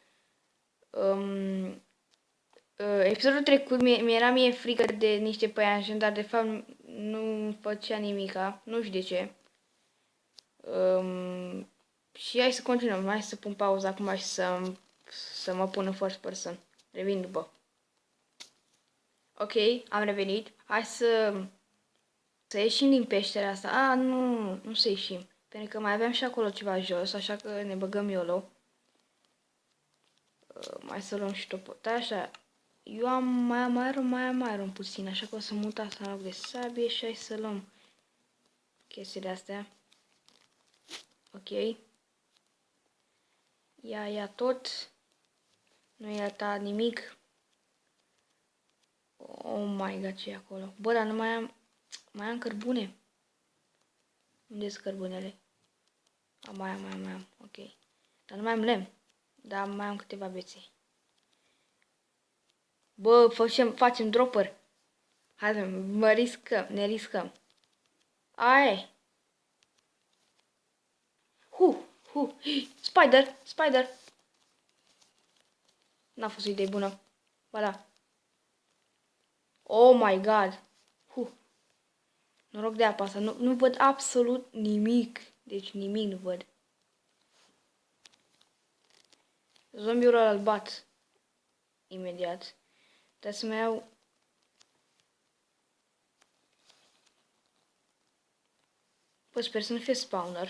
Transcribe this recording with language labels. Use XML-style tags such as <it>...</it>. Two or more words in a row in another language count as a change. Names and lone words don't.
<ro>Episodul trecut mi-era mie frică de niște păianjeni, dar de fapt nu făcea nimica, nu știu de ce. Și hai să continuăm, hai să pun pauza acum și să mă pun în</ro> <en>first person.</en> <ro>Revin după. Ok, am revenit. Hai să ieșim din peștera asta. Nu să ieșim. Pentru că mai aveam și acolo ceva jos, așa că ne băgăm YOLO. Mai să luăm și topot. Așa. Eu mai am iron puțin, așa că o să mut asta în loc de sabie și hai să luăm chestiile astea. Ok. Ia tot. Nu i-a dat nimic.</ro> <en>Oh my god,</en> <ro>ce e acolo? Bă, dar nu mai am cărbune. Unde sunt cărbunele? Mai am. Ok. Dar nu mai am lemn. Dar mai am câteva bețe. Bă, facem dropper. Hai, ne riscăm. Aia. Spider. N-a fost o idee bună. Ba da.</ro> <en>Oh my god.</en> <ro>Noroc de apa asta. Nu văd absolut nimic. Deci nimic nu văd. Zombiul ăla îl bat. Imediat. Trebuie să mai iau... Bă, sper să nu fie spawner.</ro>